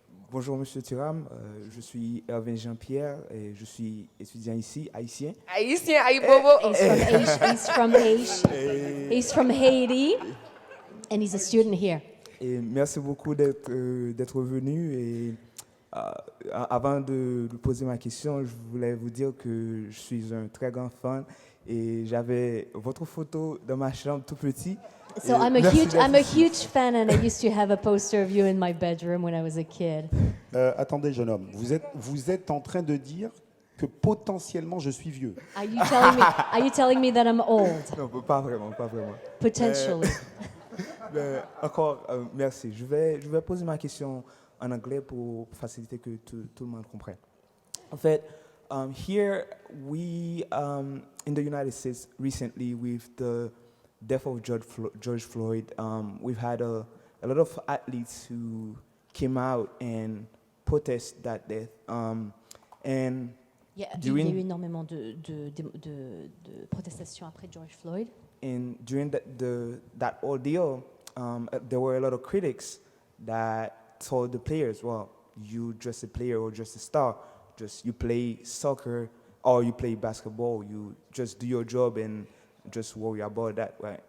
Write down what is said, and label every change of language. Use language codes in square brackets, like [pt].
[fr] Bonjour Monsieur Thuram, je suis Hervé Jean-Pierre et je suis étudiant ici, haïtien. Haïtien, Aïbobo. [en] He's from Haiti, and he's a student here. [fr] Et merci beaucoup d'être venu. Et avant de poser ma question, je voulais vous dire que je suis un très grand fan et j'avais votre photo dans ma chambre tout petit. [en] So I'm a huge fan, and I used to have a poster of you in my bedroom when I was a kid. [fr] Attendez, jeune homme, vous êtes en train de dire que potentiellement je suis vieux. [en] Are you telling me that I'm old? [fr] Non, pas vraiment, pas vraiment. [en] Potentially. [fr] Encore, merci. Je vais poser ma question en anglais pour faciliter que tout le monde comprenne. En fait, [en] here we in the United States recently with the death of George Floyd, we've had a lot of athletes who came out and protest that death. And [fr] Il y a eu [en] during [fr] énormément de protestations après George Floyd. [en] and during that ordeal, there were a lot of critics that told the players, "Well, you just a player or just a star. Just you play soccer or you play basketball. You just do your job and just worry about that." Right?